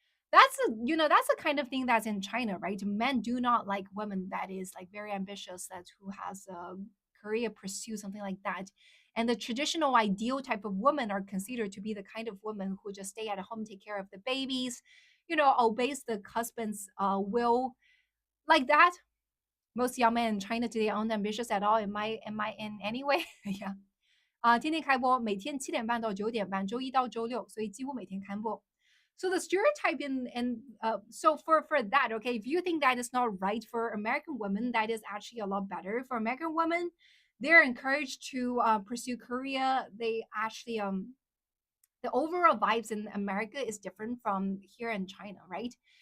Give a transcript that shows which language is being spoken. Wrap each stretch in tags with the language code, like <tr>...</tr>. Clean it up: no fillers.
<en>That's a kind of thing that's in China, right? Men do not like women that is like very ambitious, that who has a career pursuit, something like that. And the traditional ideal type of women are considered to be the kind of woman who just stay at home, take care of the babies, obeys the husband's will, like that. Most young men in China today aren't ambitious at all. Am I in any way? Yeah.</en> <zh>天天开播，每天7点半到9点半，周1到周6，所以几乎每天开播。</zh> <en>So the stereotype so for that, okay, if you think that is not right for American women, that is actually a lot better. For American women, they're encouraged to pursue career. They actually the overall vibes in America is different from here in China, right?</en>